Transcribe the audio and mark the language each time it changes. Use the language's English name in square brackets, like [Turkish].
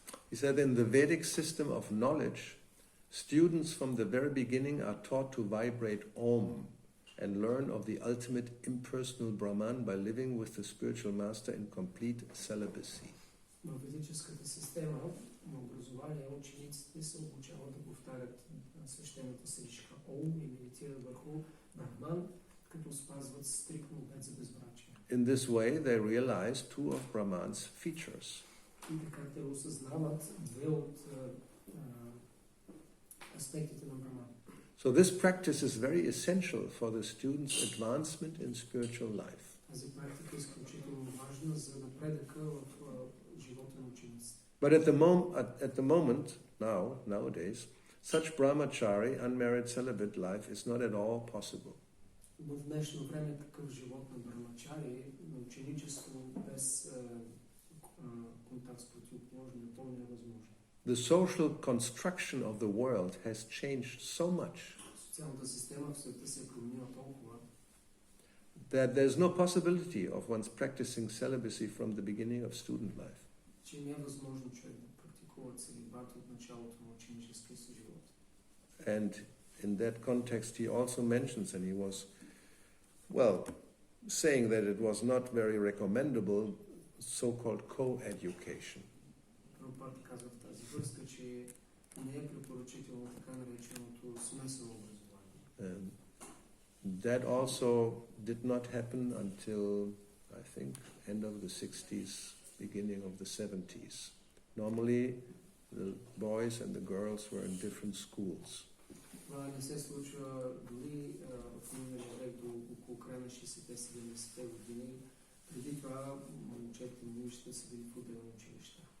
[English] He said, in the Vedic system of knowledge, students from the very beginning are taught to vibrate Om and learn of the ultimate impersonal Brahman by living with the spiritual master in complete celibacy. [Bulgarian] В ведическата система на образование учениците се обучават да повтарят свещената сричка Ом и медитират върху Брахман, като спазват стриктно обет за безбрачие. [English] In this way, they realize two of Brahman's features. [Bulgarian] И така те осъзнават две от аспектите на Брахман. [English] So this practice is very essential for the student's advancement in spiritual life. [Bulgarian] Тази практика е изключително важна за напредъка в живота на учениците. [English] But at the moment, nowadays, such brahmachari, unmarried celibate life is not at all possible. [Bulgarian] В днешно време такъв живот на брамачари, на ученичество без контакт с противоположни напълно невъзможно. [English] The social construction of the world has changed so much [Bulgarian] Социалната система в света се е променила толкова, [English] that there's no possibility of one's practicing celibacy from the beginning of student life. [Bulgarian] че не е възможно човек да практикува целибат от началото на ученическия си живот. [English] And in that context he also mentions, and he was, well, saying that it was not very recommendable, so-called co-education. [Bulgarian] Прабхупада казва в тази връзка, че не е препоръчително така нареченото смесено образование. [English] That also did not happen until, I think, end of the 60s, beginning of the 70s. Normally, the boys and the girls were in different schools. [Bulgarian] Това не се случва дори в миналия век до около края на 60-70-те години. Преди това момчета и момичета са били в отделни училища.